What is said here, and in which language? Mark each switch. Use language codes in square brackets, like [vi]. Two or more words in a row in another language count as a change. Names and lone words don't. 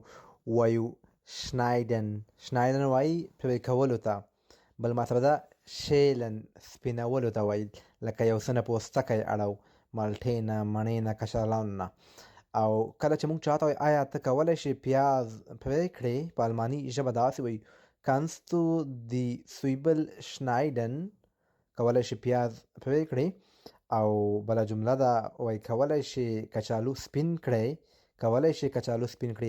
[ps] وایو شنایدن وایي پرې کولو ته، بل مطلب ده شیلن سپینولو ته وایي، لکه یو څه نه پوستکی اړو، مالټې نه، مڼې نه، کچالانو نه. او کله چې موږ چاته وایي آیا ته کولی شې پیاز پرې کړې، په الماني ژبه داسې وایي [de] kannst du die Zwiebel schneiden، [ps] کولی شي پیاز پرې کړې. او بله جمله ده وایي کولی شي کچالو سپین کړئ، کولی شي کچالو سپین کړئ.